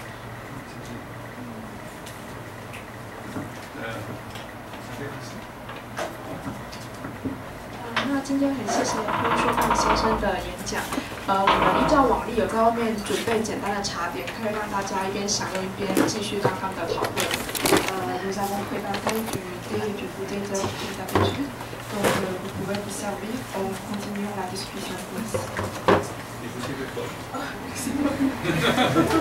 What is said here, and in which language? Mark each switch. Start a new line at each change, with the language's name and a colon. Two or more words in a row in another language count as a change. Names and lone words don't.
Chinese: 那今天很谢谢温硕范先生的演讲。我们依照往例有在外面准备简单的茶点，可以让大家一边享用一边继续刚刚的讨论。
French: Nous avons préparé du goûter de d'habitude, donc vous pouvez vous servir en continuant la discussion. Merci beaucoup.